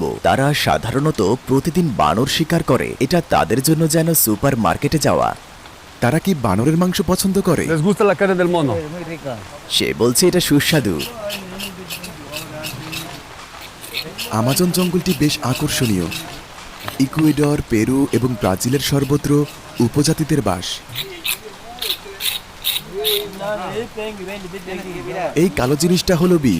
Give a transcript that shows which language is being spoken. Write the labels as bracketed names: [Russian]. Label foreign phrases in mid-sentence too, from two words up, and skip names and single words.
[Bangla] তারা সাধারণত প্রতিদিন বানর শিকার করে। এটা তাদের জন্য যেন সুপার মার্কেটে যাওয়া। তারা কি বানরের মাংস পছন্দ করে? [Spanish] Les gusta la carne del mono. [Bangla] সে বলছে এটা সুস্বাদু। আমাজন জঙ্গলটি বেশ আকর্ষণীয়। ইকুয়েডর, পেরু এবং ব্রাজিলের সর্বত্র উপজাতিদের বাস। এই কালো জিনিসটা হলো বিষ।